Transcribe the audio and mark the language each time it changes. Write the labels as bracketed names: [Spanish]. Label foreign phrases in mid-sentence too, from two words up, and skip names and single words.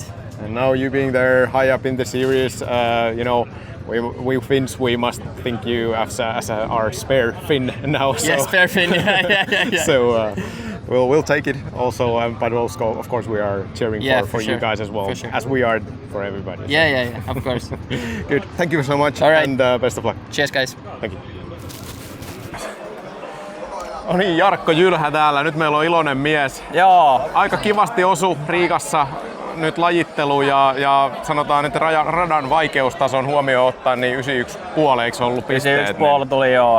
[English] And now you being there high up in the series, we Finns, we must think you as our spare Finn now. So. Yes, spare Finn. Yeah. So. We'll take it also, but also, of course, we are cheering for you guys as well, as we are for everybody. Yeah, of course. Good. Thank you so much, all right. And best of luck. Cheers, guys. Thank you. [Finnish] No niin, Jarkko Jylhä täällä. Nyt meillä on iloinen mies. Joo. Aika kivasti osu Riigassa nyt lajittelu ja sanotaan nyt radan vaikeustason huomioon ottaen, niin 91,5 ollut pisteet. 91,5 tuli joo.